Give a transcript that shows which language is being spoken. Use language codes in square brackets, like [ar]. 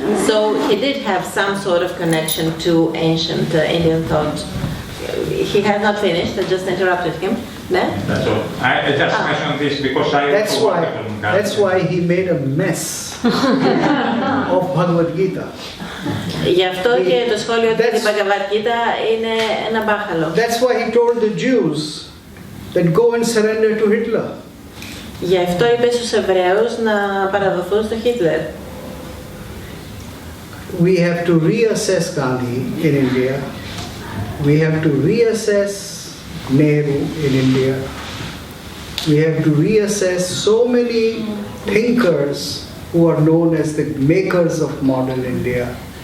[en] So he did have some sort of connection to ancient Indian thought. he has not finished, I just interrupted him. [el] Ναι. [en] That's all. I just mentioned this because I That's why he made a mess of Bhagavad Gita. [el] Γι' αυτό και το σχόλιο του την Bhagavad Gita είναι ένα μπάχαλο. [en] That's why he told the Jews that go and surrender to Hitler. [el] Γι' αυτό είπε στους Εβραίους να παραδοθούν στο Χίτλερ. [en] We have to reassess Gandhi in India. We have to reassess Nehru in India. We have to reassess so many thinkers who are known as the makers of modern India.